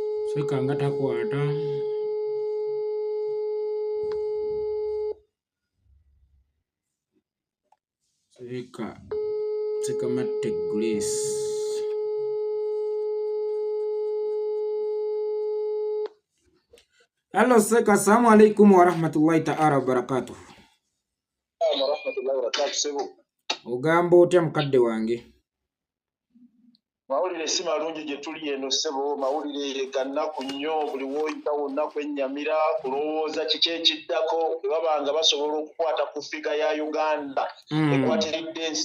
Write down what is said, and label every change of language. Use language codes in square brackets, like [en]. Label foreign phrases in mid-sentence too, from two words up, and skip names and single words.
[lg] Sekanga takwata. Seka matte Grace. Hello Seka, [ar] السلام عليكم ورحمة الله تعالى وبركاته. ورحمة الله وبركاته sebo. [lg] Ogamba otya mukadde wange? Mawulire si malungi gye tuli eno sebo, mawulire gannaku nnyo, buli woyita wonna kwennyamira kulowooza kiki ekiddako bwe babanga basobola okukwata ku ffiga ya Uganda ekwatiridde ensi.